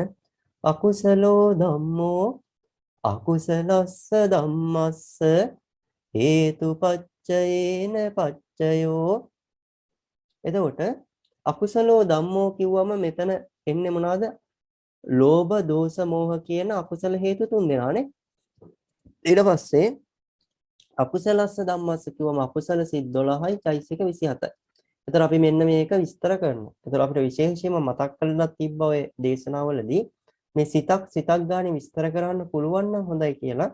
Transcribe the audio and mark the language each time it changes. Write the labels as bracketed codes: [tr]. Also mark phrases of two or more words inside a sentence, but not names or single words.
[pi] අකුසලෝ ධම්මෝ අකුසලස්ස ධම්මස්ස හේතුපච්චයේන පච්චයෝ. [si] එතකොට [pi] අකුසලෝ ධම්මෝ [si] කිව්වම මෙතන එන්නේ මොනවාද? ලෝභ, දෝෂ, මෝහ කියන අකුසල හේතු තුන් දෙනානේ. ඊට පස්සේ [pi] අකුසලස්ස ධම්මස්ස [si] කිව්වම අකුසල සිත් 12යි චෛසික 27යි. එතකොට අපි මෙන්න මේක විස්තර කරනවා. එතකොට අපිට විශේෂයෙන්ම මතක් කරලා තිබ්බ ඔය දේශනාවලදී මේ සිතක් ගානේ විස්තර කරන්න පුළුවන් නම් හොඳයි කියලා.